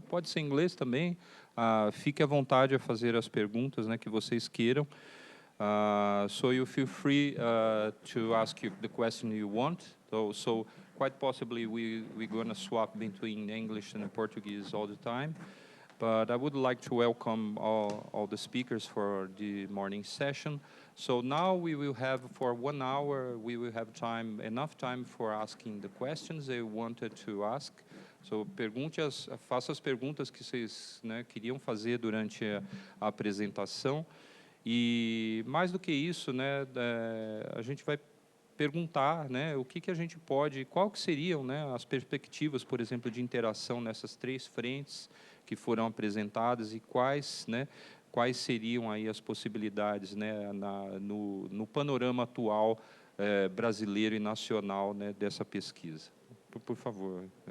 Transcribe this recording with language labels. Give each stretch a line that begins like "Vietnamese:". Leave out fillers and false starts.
Portuguese: Pode ser em inglês também. Fique à vontade a fazer as perguntas, né, que vocês queiram.
English: So you feel free to ask the question you want. So quite possibly we're going to swap between English and Portuguese all the time. But I would like to welcome all the speakers for the morning session. So now we will have, for 1 hour, we will have enough time for asking the questions they wanted to ask.
Portuguese: So faça as perguntas que vocês, né, queriam fazer durante a apresentação. E mais do que isso, né, a gente vai perguntar, né, o que a gente pode, qual que seriam, né, as perspectivas, por exemplo, de interação nessas 3 frentes que foram apresentadas e quais, né, quais seriam aí as possibilidades, né, no panorama atual brasileiro e nacional, né, dessa pesquisa. Por favor.